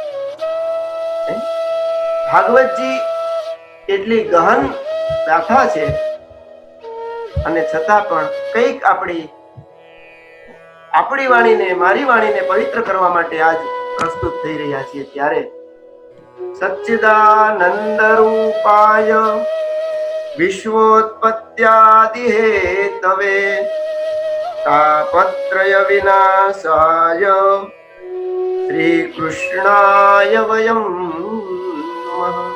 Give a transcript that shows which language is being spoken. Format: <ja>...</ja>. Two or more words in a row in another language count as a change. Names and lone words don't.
<gu>ભાગવતજી એટલી ગહન ગાથા છે અને છતાં પણ કંઈક આપણી વાણીને, મારી વાણીને પવિત્ર કરવા માટે આજ પ્રસ્તુત થઈ રહ્યા છીએ।</gu> <sa>ત્યારે सच्चिदानंद रूपाय विश्वोत्पत्त्यादि हेतवे तापत्रय विनाशाय श्री कृष्णाय वयम नमः।</sa>